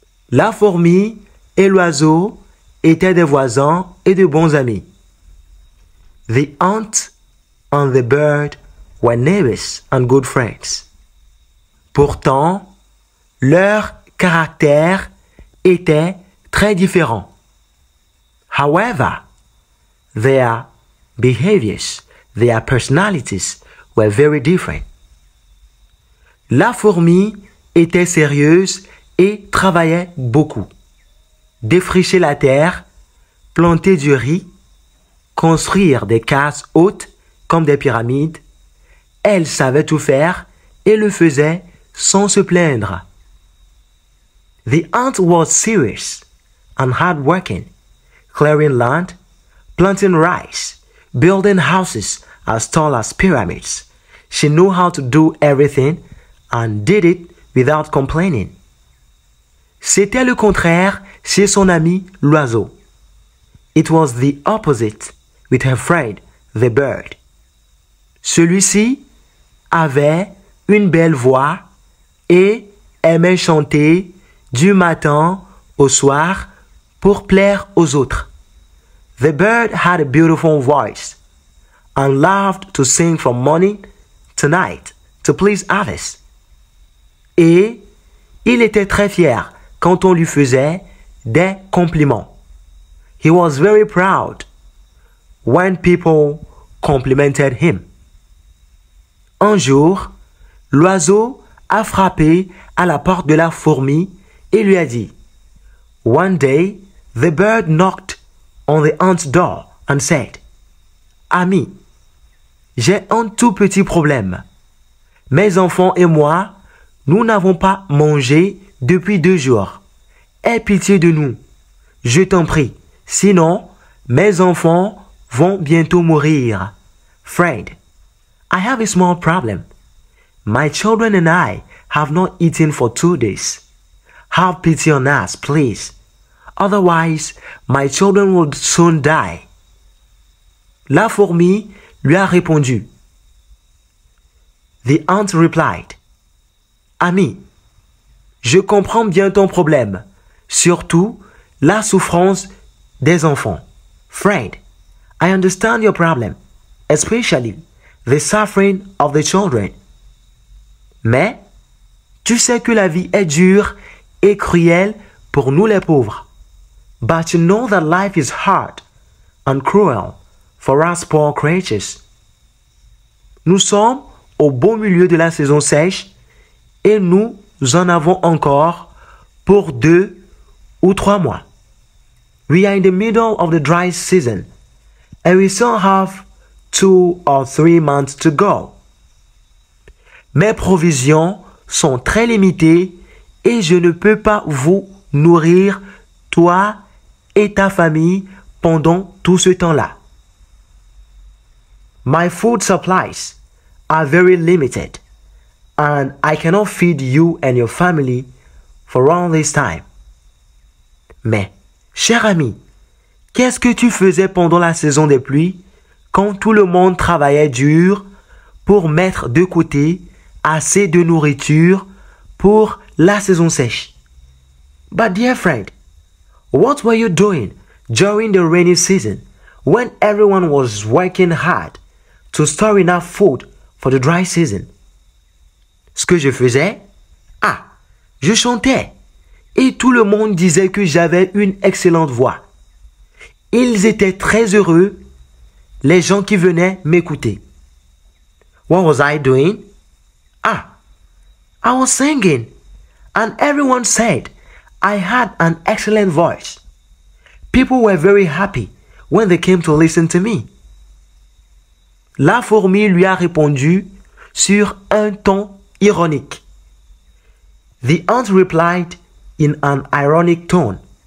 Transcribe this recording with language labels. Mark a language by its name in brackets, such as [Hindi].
[French] La fourmi et l'oiseau étaient des voisins et de bons amis. [English] The ant and the bird were neighbors and good friends. [French] Pourtant, leurs caractères étaient très différents. [English] However, their behaviors, their personalities were very different. [French] La fourmi était sérieuse et travaillait beaucoup. Défricher la terre, planter du riz, construire des cases hautes comme des pyramides, elle savait tout faire et le faisait sans se plaindre. [English] The ant was serious and hardworking, clearing land, planting rice, building houses as tall as pyramids. She knew how to do everything and did it without complaining. [French] C'était le contraire chez son ami l'oiseau. [English] It was the opposite with her friend the bird. [French] Celui-ci avait une belle voix et aimait chanter du matin au soir pour plaire aux autres. [English] The bird had a beautiful voice and loved to sing from morning to night to please others. [French] Et il était très fier quand on lui faisait des compliments. [English] He was very proud when people complimented him. [French] Un jour, l'oiseau a frappé à la porte de la fourmi et lui a dit, [English] One day, the bird knocked on the ant's door and said, [French] Ami, j'ai un tout petit problème. Mes enfants et moi, nous n'avons pas mangé depuis 2 jours. Aie pitié de nous. Je t'en prie. Sinon, mes enfants vont bientôt mourir. [English] Friend, I have a small problem. My children and I have not eaten for 2 days. Have pity on us, please. Otherwise, my children will soon die. [French] La fourmi lui a répondu. [English] The ant replied, [French] Ami, je comprends bien ton problème, surtout la souffrance des enfants. [English] Friend, I understand your problem, especially the suffering of the children. [French] Mais, tu sais que la vie est dure et cruelle pour nous les pauvres. [English] But you know that life is hard and cruel for us poor creatures. [French] Nous sommes au beau milieu de la saison sèche et nous en avons encore pour 2 ou 3 mois. [English] We are in the middle of the dry season and we still have 2 or 3 months to go. [French] Mes provisions sont très limitées et je ne peux pas vous nourrir, toi et ta famille, pendant tout ce temps-là. [English] My food supplies are very limited and I cannot feed you and your family for all this time. [French] Mais, cher ami, qu'est-ce que tu faisais pendant la saison des pluies quand tout le monde travaillait dur pour mettre de côté assez de nourriture pour la saison sèche? [English] But dear friend, what were you doing during the rainy season when everyone was working hard to store enough food for the dry season? [French] Ce que je faisais? Je chantais et tout le monde disait que j'avais une excellente voix. Ils étaient très heureux, les gens qui venaient m'écouter. [English] What was I doing? I was singing, and everyone said I had an excellent voice. People were very happy when they came to listen to me. [French] La fourmi lui a répondu sur un ton ironique. [English] The ant replied in an ironic tone.